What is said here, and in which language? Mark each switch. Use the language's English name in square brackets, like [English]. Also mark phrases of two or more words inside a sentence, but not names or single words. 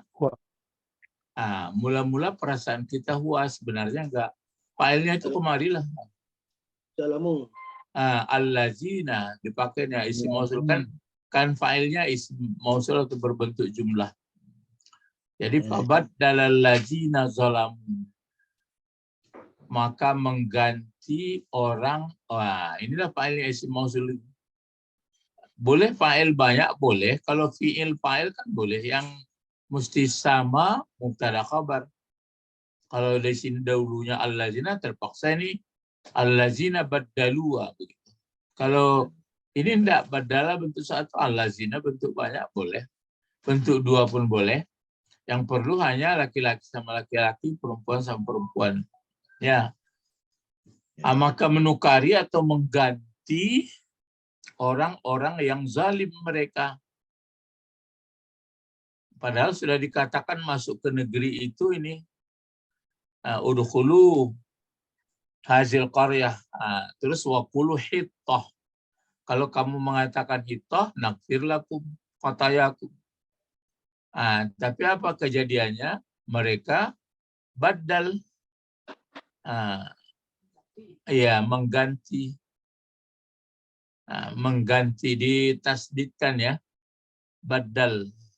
[Indonesian] Mula-mula perasaan kita huwa, sebenarnya enggak. Fa'ilnya itu kemarilah. Salamu. Allazina dipakainya isim mausul kan fa'ilnya isim mausul itu berbentuk jumlah. Jadi [Arabic] فبدل الذين ظلموا, [Indonesian] maka mengganti orang. Inilah fa'ilnya isim mausul. Boleh fa'il banyak, boleh. Kalau fi'il fa'il kan boleh yang mesti sama mubtada khabar. Kalau di sini dahulunya allazina, terpaksa ini [Arabic] الذين بدلوا [Indonesian] begitu. Kalau ini enggak, badala bentuk 1, allazina bentuk banyak boleh. Bentuk 2 pun boleh. Yang perlu hanya laki-laki sama laki-laki, perempuan sama perempuan. Ya. Maka menukari atau mengganti orang-orang yang zalim mereka. Padahal sudah dikatakan masuk ke negeri itu ini [Arabic] ادخلوا هذه القرية. [Indonesian] Terus [Arabic] وقولوا حطة. [Indonesian] Kalau kamu mengatakan hittah, [Arabic] نغفر لكم خطاياكم. [Indonesian] Tapi apa kejadiannya? Mereka Badal, ya mengganti, mengganti ditasdidkan ya, badal.